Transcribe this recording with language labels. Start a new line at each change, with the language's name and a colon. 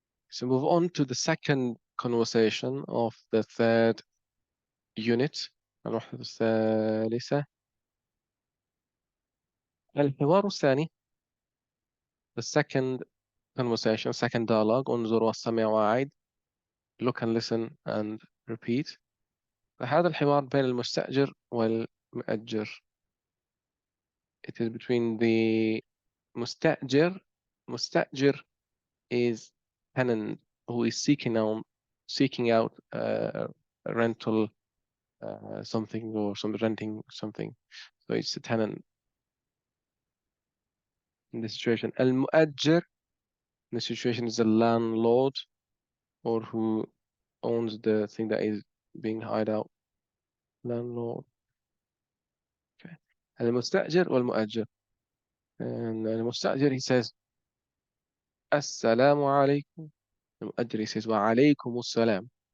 English: So move on to the second conversation of the third unit.
Arabic: الوحدة الثالثة. الحوار الثاني,
English: the second conversation, second dialogue.
Arabic: انظر واستمع وأعد.
English: Look and listen and repeat.
Arabic: فهذا الحوار بين المستأجر والمؤجر.
English: It is between the مستأجر. مستأجر is tenant who is seeking out rental something or renting something. So it's a tenant in this situation. المؤجر in this situation is the landlord or who owns the thing that is being hired out. Landlord. Okay. المستأجر والمؤجر. And المستأجر, he says
Arabic: السلام عليكم.
English: المؤجر, he says
Arabic: وعليكم السلام.